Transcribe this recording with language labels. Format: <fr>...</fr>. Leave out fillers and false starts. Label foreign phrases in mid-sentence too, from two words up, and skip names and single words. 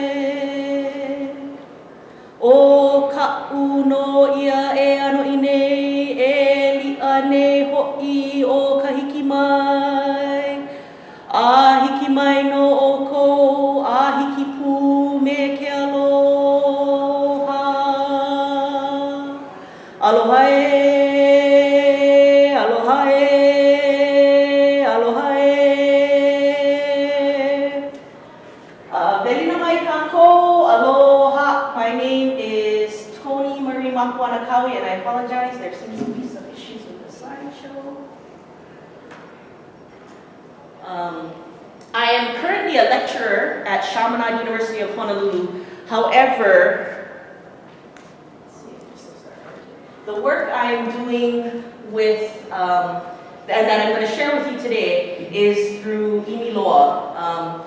<haw>O ka uno ia e ano I nei, e li'a nei ho'i o ka hiki mai. A hiki mai no o kou, a hiki pū me ke aloha. Aloha e, aloha e, aloha e. Velina mai kākou, aloha.</haw> <en>My name is Tony Marie Mapuanakawi, and I apologize. There seems to be some issues with the slideshow. I am currently a lecturer at Chaminade University of Honolulu. However, the work I'm doing with, and that I'm going to share with you today is through Imiloa.</en>